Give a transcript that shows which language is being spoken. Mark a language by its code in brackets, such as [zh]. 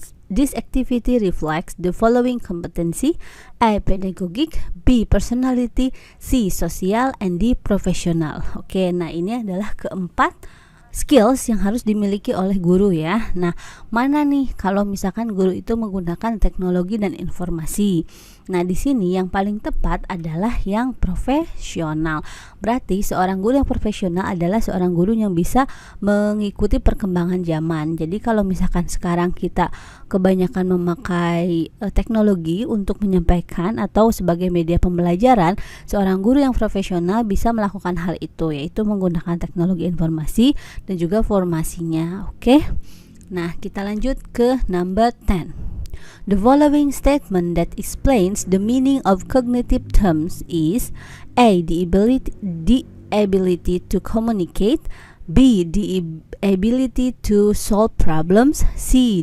[en] This activity reflects the following competency: A. Pedagogic, B. Personality, C. Sosial, and D. Profesional. [id] Oke, nah ini adalah keempat skills yang harus dimiliki oleh guru ya. Nah, mana nih kalau misalkan guru itu menggunakan teknologi dan informasi? Nah, di sini yang paling tepat adalah yang profesional. Berarti seorang guru yang profesional adalah seorang guru yang bisa mengikuti perkembangan zaman. Jadi kalau misalkan sekarang kita kebanyakan memakai teknologi untuk menyampaikan atau sebagai media pembelajaran, seorang guru yang profesional bisa melakukan hal itu, yaitu menggunakan teknologi informasi dan juga formasinya. Oke. Nah, kita lanjut ke [en] number 10. The following statement that explains the meaning of cognitive terms is A. The ability to communicate, B. The ability to solve problems, C.